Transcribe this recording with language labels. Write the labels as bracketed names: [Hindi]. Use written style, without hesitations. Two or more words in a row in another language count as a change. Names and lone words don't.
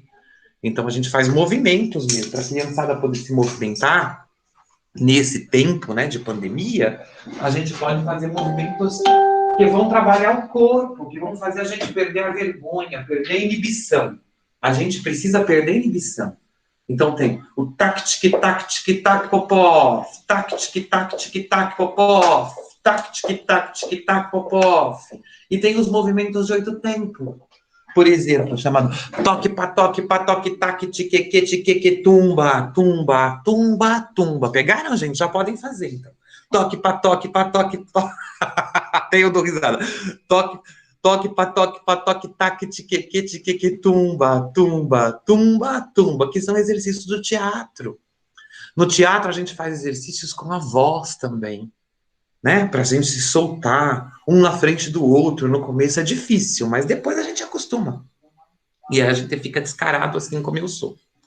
[Portuguese] Então a gente faz movimentos mesmo, para a criançada poder se movimentar nesse tempo, né, de pandemia. A gente pode fazer movimentos que vão trabalhar o corpo, que vão fazer a gente perder a vergonha, perder a inibição. A gente precisa perder a inibição. Então tem o tac, tic-tac, tic-tac, popof, tac, tic-tac, tic-tac, popof, tac, tic-tac, tic-tac, popof. E tem os movimentos de 8 tempos. Por exemplo, chamado toque, patoque, taque, tiqueque, tiqueque, tumba, tumba, tumba, tumba. Pegaram, gente? Já podem fazer, então. Toque, patoque, toque. Até eu dou risada. Toque, patoque, taque, tiqueque, tiqueque, tumba, tumba, tumba, tumba, que são exercícios do teatro. No teatro, a gente faz exercícios com a voz também, né? Pra gente se soltar, um na frente do outro. No começo é difícil, mas depois a gente acostuma. E aí a gente fica descarado assim como eu sou.